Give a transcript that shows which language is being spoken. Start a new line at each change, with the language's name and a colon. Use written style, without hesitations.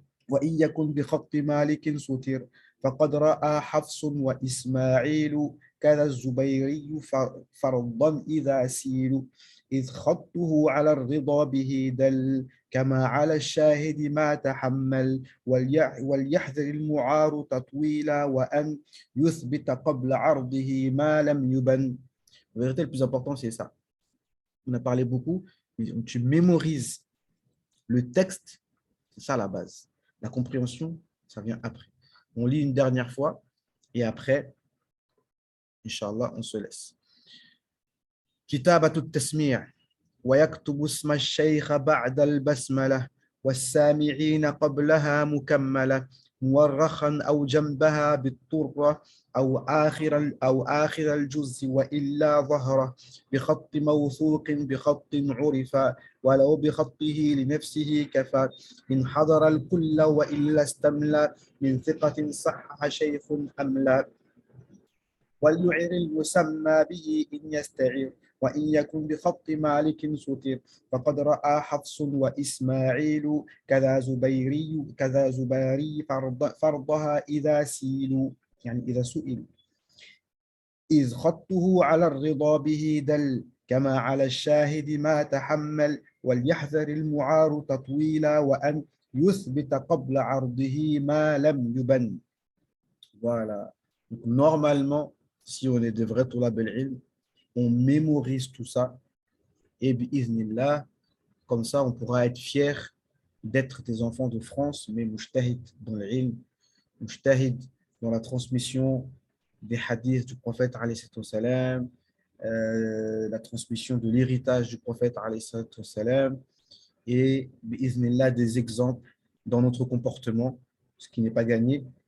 Arabic: وإن يكن بخط مالك ستر فقد رأى حفص وإسماعيل كذا الزبيري فرضا إذا سيل إذ خطه على الرضا به دل كما على الشاهد ما تحمل وليحذر المعار تطويلا وأن يثبت قبل عرضه ما لم يبن.
French: En vérité, le plus important, c'est ça. On a parlé beaucoup, mais tu mémorises le texte, c'est ça la base. La compréhension, ça vient après. On lit une dernière fois et après, Inch'Allah, on se laisse.
Arabic: كتابة التسميع ويكتب اسم الشيخ بعد البسملة والسامعين قبلها مكملة مورخا أو جنبها بالطرة أو آخر الجزء وإلا ظهره بخط موثوق بخط عرف ولو بخطه لنفسه كفى إن حضر الكل وإلا استملى من ثقة صحح شيخ أملا وليعر المسمى به إن يستعير وإن يكن بخط مالك ستر فقد رأى حفص وإسماعيل كذا زبيري فرضها إذا سيلوا يعني إذا سئلوا إذ خطه على الرضا به دل كما على الشاهد ما تحمل وليحذر المعار تطويلا وأن يثبت قبل عرضه ما لم يبن.
French: Voilà. Donc, normalement, si on est de vrais toulab al-ilm, on mémorise tout ça et bi'iznillah, comme ça on pourra être fier d'être des enfants de France, mais mujtahid dans l'ilm, mujtahid dans la transmission des hadiths du prophète alayhi salam, la transmission de l'héritage du prophète alayhi salam et bi'iznillah des exemples dans notre comportement, ce qui n'est pas gagné.